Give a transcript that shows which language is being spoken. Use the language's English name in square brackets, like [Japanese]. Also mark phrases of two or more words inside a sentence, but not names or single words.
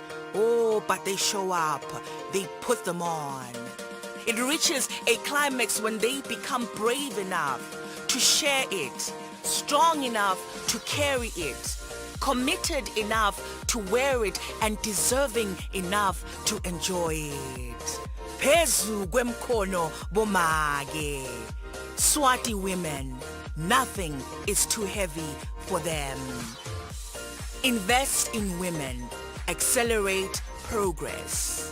[English] Oh, but they show up. They put them on. It reaches a climax when they become brave enough to share it, strong enough to carry it, committed enough to wear it, and deserving enough to enjoy it. [Swati] Phezu kwemkhono bomake. [English] Swati women, nothing is too heavy for them. Invest in women, accelerate progress.